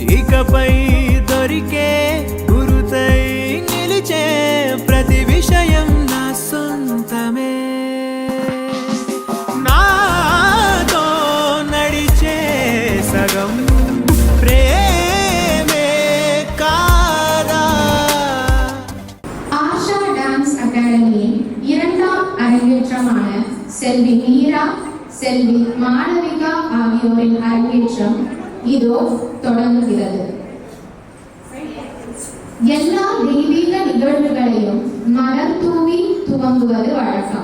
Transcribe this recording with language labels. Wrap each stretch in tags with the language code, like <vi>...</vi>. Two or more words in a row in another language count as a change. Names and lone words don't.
<te>ఇకపై దొరికే గురుతై నిలిచే ప్రతి విషయం నా సొంతమే నాతో నడిచే సగం ప్రేమే కాదా.</te> <ta>ஆஷா டான்ஸ் அகாடமியின் இரண்டாம் அரங்கேற்றமான செல்வி மீரா, செல்வி மாளவிகா ஆகியோரின் அரங்கேற்றம் இதோ தொடங்குகிறது. எல்லா தெய்வீக நிகழ்வுகளையும் மலர் தூவி துவங்குவது வழக்கம்.</ta>